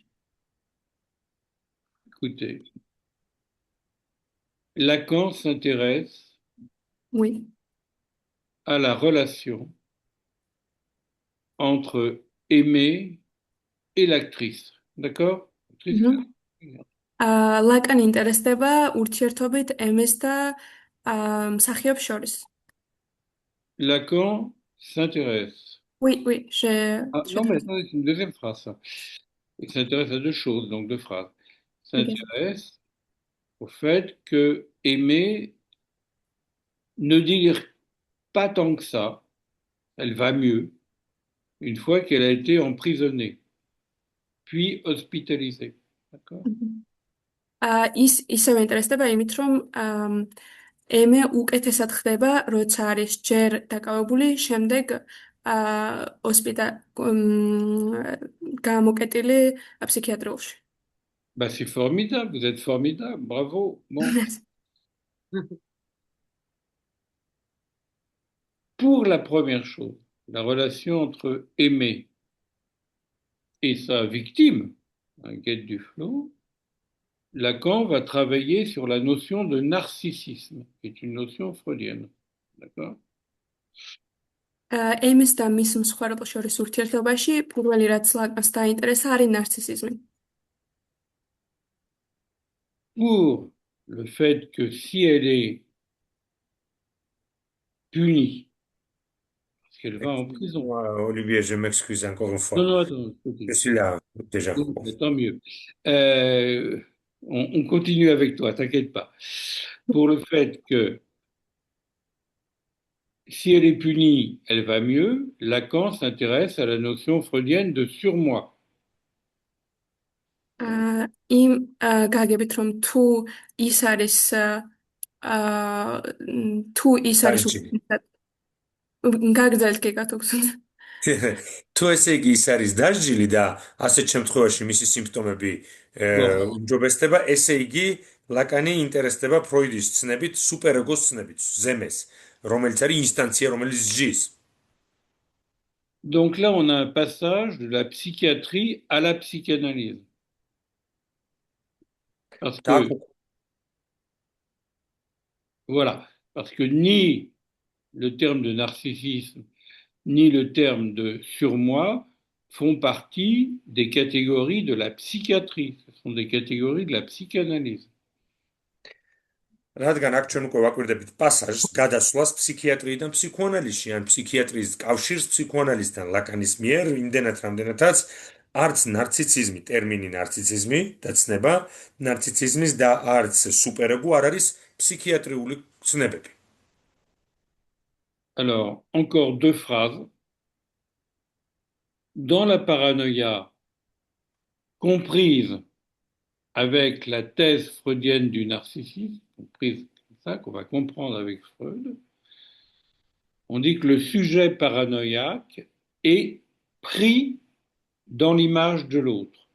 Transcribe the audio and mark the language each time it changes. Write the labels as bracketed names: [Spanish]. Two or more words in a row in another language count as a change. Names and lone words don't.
[French] Écoutez, Lacan s'intéresse Oui. à la relation entre Aimé et l'actrice. D'accord? Actrice, [Georgian] ლაკანი ინტერესდება ურთიერთობით ემეს და მსახიობს შორის. [French] Lacan s'intéresse. Oui, oui, Ah, j'ai non, mais traduit. attendez, c'est une deuxième phrase, ça. Il s'intéresse à deux choses, donc deux phrases. Ok. S'intéresse au fait que Aimée ne délire pas tant que ça, elle va mieux, une fois qu'elle a été emprisonnée, puis hospitalisée. D'accord? [Georgian] ის ისევ ინტერესდება იმით, რომ ემე უკეთესად ხდება, როცა არის ჯერ დაკავებული, შემდეგ გამოკეტილი ფსიქიატრიულში. [French] Bah, c'est formidable, vous êtes formidable, bravo. Bon. Pour la première chose, la relation entre Aimé et sa victime, Guette Duflo, Lacan va travailler sur la notion de narcissisme, qui est une notion freudienne. D'accord? [Georgian] ემის და მის მსხვერპლ შორის ურთიერთობაში პირველი რაც ლაკანს დაინტერესა არის ნარცისიზმი. [French] Pour le fait que si elle est punie, parce qu'elle va en prison. Ouais, Olivier, je m'excuse encore une Non, fois. non, attends, Je suis là, déjà. tant mieux. On continue avec toi, t'inquiète pas. Pour le fait que si elle est punie, elle va mieux, Lacan s'intéresse à la notion freudienne de surmoi. [Georgian] იმ გაგებით რომ თუ ის არის თუ ის არის Dargi. გაგრძელეთ გეკათო გსუნ თუ ესე იგი ის არის დასჯილი და ასეთ შემთხვევაში მისი სიმპტომები [French] Bon, [Georgian] უმჯობესდება, ესე იგი ლაკანი ინტერესდება ფროიდის ცნებით, სუპერეგოს ცნებით, ზემეს, რომელიც არის ინსტანცია, რომელიც ზის. [French] Donc là, on a un passage de la psychiatrie à la psychanalyse. Parce que, voilà, parce que ni le terme de narcissisme, ni le terme de surmoi font partie des catégories de la psychiatrie. Ce sont des catégories de la psychanalyse. [Georgian] რადგან აქ ჩვენ უკვე ვაკვირდებით პასაჟს გადასვლას ფსიქიატრიიდან ფსიქოანალიზში ან ფსიქიატრის კავშირს ფსიქოანალიზთან ლაკანის მიერ იმდენად რამდენადაც არც ნარციციზმი ტერმინი ნარციციზმი და ცნება ნარციციზმის და არც სუპერეგო არ არის ფსიქიატრიული ცნებები. [French] Alors, encore deux phrases. Dans la paranoïa comprise avec la thèse freudienne du narcissisme, comprise comme ça, qu'on va comprendre avec Freud, on dit que le sujet paranoïaque est pris dans l'image de l'autre.